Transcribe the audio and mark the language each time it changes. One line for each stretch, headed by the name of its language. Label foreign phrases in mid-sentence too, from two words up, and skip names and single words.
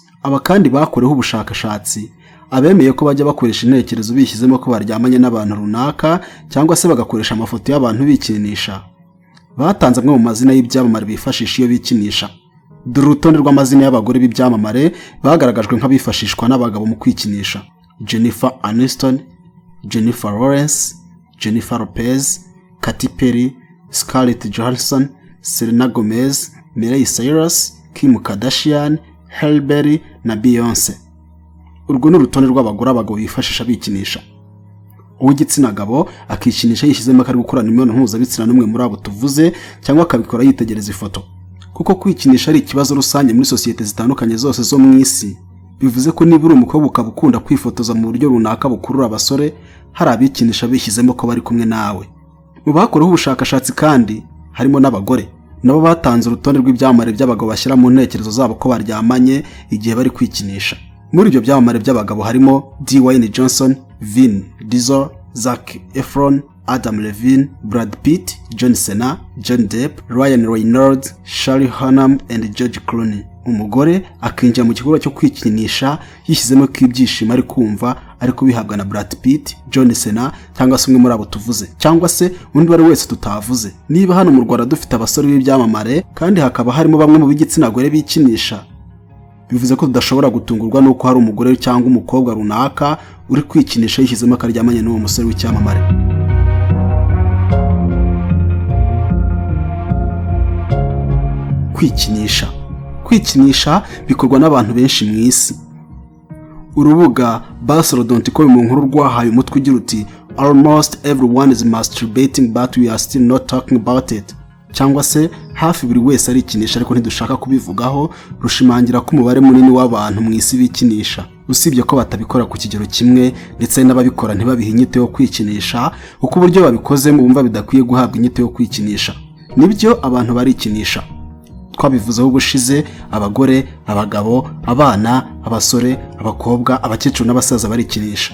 Kinyarwanda: Aba kandi bakoreho ubushakashatsi abemeye ko bajya bakoresha intekerezo bishyizemo ko baryamanye n'abantu runaka cyangwa se bagakoresha amafoto y'abantu bikinisha. Batanze amwe mu mazina y'ibyamamare bifashisha iyo bikinisha. Dore urutonde rw'amazina y'abagore b'ibyamamare bagaragajwe nk'abifashishwa n'abagabo mu kwikinisha: Jennifer Aniston, Jennifer Lawrence, Jennifer Lopez, Katy Perry, Scarlett Johansson, Selena Gomez, Miley Cyrus, Kim Kardashian, Halle Berry na Beyonce. Urwo ni urutonde rw'abagore abagabo bifashisha bikinisha. Uw'igitsina gabo akikinisha yishyizemo ko ari gukorana imibonano mpuzabitsina n'umwe muri abo tuvuze cyangwa akabikora yitegereza ifoto. Kuko kwikinisha ari ikibazo rusange muri sosiyete zitandukanye zose zo mu isi, bivuze ko niba uri umukobwa ukaba ukunda kwifotoza mu buryo runaka bukurura abasore, hari abikinisha bishyizemo ko bari kumwe nawe. Mu bakoreho ubushakashatsi kandi harimo n'abagore, nabo batanze urutonde rw'ibyamamare by'abagabo bashyira mu ntekerezo zabo ko baryamanye igihe bari kwikinisha. Muri ibyo byamamare by'abagabo harimo Dwayne Johnson, Vin Diesel, Zac Efron, Adam Levine, Brad Pitt, John Cena, John Depp, Ryan Reynolds, Charlie Hunnam and George Clooney. Umugore akinjira mu gikorwa cyo kwikinisha yishyizemo ko ibyishimo ari kumva ariko bihabwa na Brad Pitt, John Cena cyangwa se umwe muri abo tuvuze cyangwa se undi wari wese tutavuze. Niba hano mu Rwanda dufite abasore b'ibyamamare kandi hakaba harimo bamwe mu b'igitsina gore bikinisha, bivuze ko tudashobora gutungurwa nuko hari umugore cyangwa umukobwa runaka uri kwikinisha yishyizemo akaryamanye n'uwo musore w'icyamamare. Kwikinisha bikorwa n'abantu benshi mu isi. Urubuga Basel.com mu nkuru rwahaye umutwe ugira uti
English: almost everyone is masturbating but we are still not talking about it,
Kinyarwanda: cyangwa se hafi buri wese arikinisha ariko ntidushaka kubivugaho. Rushimangira ko umubare munini w'abantu mu isi bikinisha, usibye ko batabikora ku kigero kimwe ndetse n'ababikora ntibabihe inyito yo kwikinisha kuko uburyo babikozemo bumva bidakwiye guhabwa inyito yo kwikinisha. Nibyo abantu barikinisha, twabivuzeho ubushize: abagore, abagabo, abana, abasore, abakobwa, abakecuru n'abasaza barikinisha.